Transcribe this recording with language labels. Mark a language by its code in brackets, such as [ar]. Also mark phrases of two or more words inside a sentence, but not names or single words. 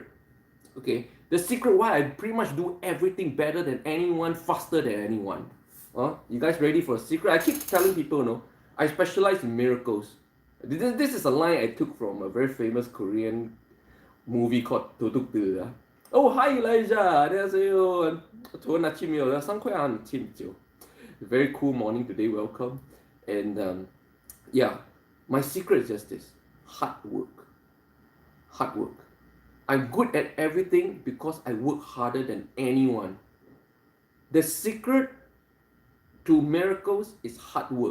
[en] Okay, the secret why I pretty much do everything better than anyone, faster than anyone. You guys ready for a secret? I keep telling people, I specialize in miracles. This is a line I took from a very famous Korean movie called 도둑들. Oh, hi Elijah. [ko] 안녕하세요. 좋은 아침이요. 상쾌한 아침이죠. [en] Very cool morning today. Welcome. And my secret is just this: hard work. Hard work. I'm good at everything because I work harder than anyone. The secret to miracles is hard work.